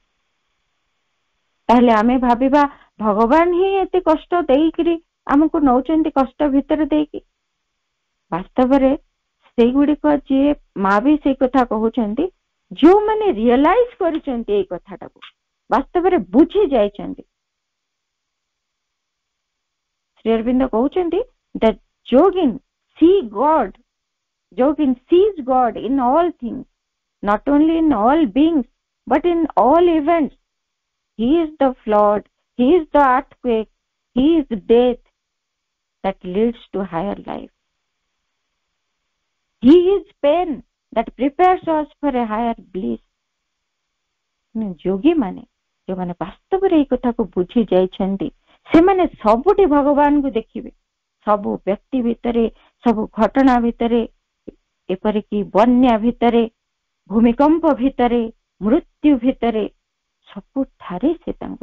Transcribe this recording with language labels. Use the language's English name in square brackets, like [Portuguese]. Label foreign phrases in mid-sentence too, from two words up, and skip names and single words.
[Odia] ତାହେଲେ ଆମେ ଭାବିବା ଭଗବାନ ହିଁ ଏତେ କଷ୍ଟ ଦେଇକିରି ଆମକୁ ନଉଛନ୍ତି, କଷ୍ଟ ଭିତରେ ଦେଇକି। ବାସ୍ତବରେ ସେଇଗୁଡିକ ଯିଏ ମା ବି ସେଇ କଥା କହୁଛନ୍ତି, ଯୋଉମାନେ ରିଅଲାଇଜ କରିଛନ୍ତି ଏଇ କଥାଟାକୁ, ବାସ୍ତବରେ ବୁଝି ଯାଇଛନ୍ତି। ଶ୍ରୀ ଅରବିନ୍ଦ କହୁଛନ୍ତି, [English] the yogin sees God in all things, not only in all beings but in all events. He is the flood, he is the earthquake, he is death that leads to higher life. He is pain that prepares us for a higher bliss। [Odia] ଯୋଗୀ ମାନେ, ଯୋଉମାନେ ବାସ୍ତବରେ ଏଇ କଥାକୁ ବୁଝି ଯାଇଛନ୍ତି, ସେମାନେ ସବୁଠି ଭଗବାନଙ୍କୁ ଦେଖିବେ। ସବୁ ବ୍ୟକ୍ତି ଭିତରେ, ସବୁ ଘଟଣା ଭିତରେ, ଏପରିକି ବନ୍ୟା ଭିତରେ, ଭୂମିକମ୍ପ ଭିତରେ, ମୃତ୍ୟୁ ଭିତରେ, ସବୁଠାରେ ସେ ତାଙ୍କୁ ଦେଖିବେ।